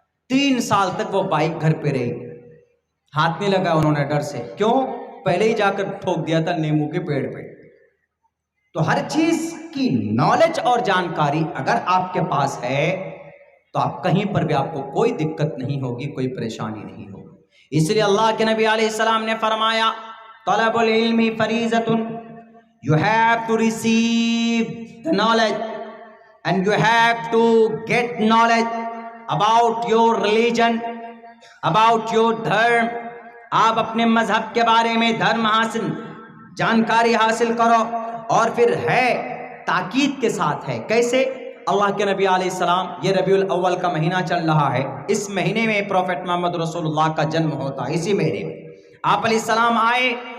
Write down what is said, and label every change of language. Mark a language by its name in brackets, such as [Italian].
[Urdu] 3 سال تک وہ بائک گھر پہ رہی، ہاتھ نہیں لگا انہوں نے ڈر سے. کیوں؟ پہلے ہی جا کر ٹھوک دیا تھا نیمو کے پیڑ پہ. تو ہر چیز کی نالج اور جانکاری اگر آپ کے پاس ہے تو آپ کہیں پر بھی آپ کو کوئی دقت نہیں ہوگی، کوئی پریشانی نہیں ہوگی. اس لیے اللہ کے نبی علیہ السلام نے فرمایا [Arabic] طلب العلم فریضۃ، [English] you have to receive the knowledge and you have to get knowledge about your religion, about your dharm. [Urdu] آپ اپنے مذہب کے بارے میں دھرم حاصل جانکاری حاصل کرو، اور پھر ہے تاکید کے ساتھ ہے کیسے؟ اللہ کے نبی علیہ السلام، یہ ربیع الاول کا مہینہ چل رہا ہے، اس مہینے میں پروفیٹ محمد رسول اللہ کا جنم ہوتا ہے، اسی مہینے میں آپ علیہ السلام آئے،